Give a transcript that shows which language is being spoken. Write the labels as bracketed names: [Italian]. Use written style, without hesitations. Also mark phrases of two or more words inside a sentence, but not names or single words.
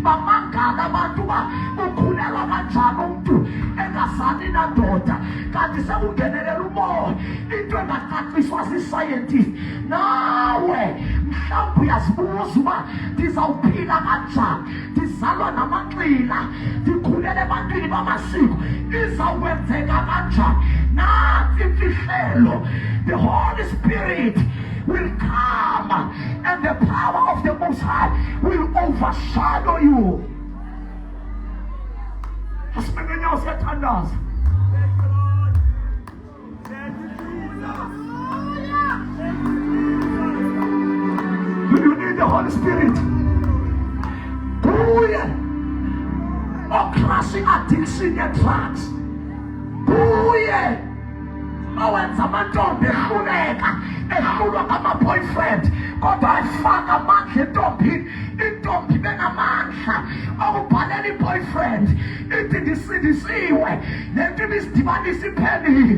[Xhosa] Bamangala abantu uba ukhulelwa kanjani umuntu engazali nandoda, kanti sekungenelela umoya, into engacaciswa zii-scientist. Nawe mhlawumbe uyazibuza uba ndizawuphila kanjani, ndizalwa namanxila, ndikhulele ebantwini bamasiko, izawukwenzeka kanjani? Nansi imfihlelo. [English] The Holy Spirit will come and the power of the Most High will overshadow you. [Xhosa] Asimengenyawo siyathandaza. [English] You need the Holy Spirit. [Xhosa] Kuye ocrushing [English] addiction and drugs. [Xhosa] Kuye owenza amantombi ehluleka, ehlulwa ngama-boyfriend, kodwa efaka amandla entombini. Intombi benamandla okubhalela i-boyfriend ithi ndisindisiwe, lento ibisidibanisa iphelile.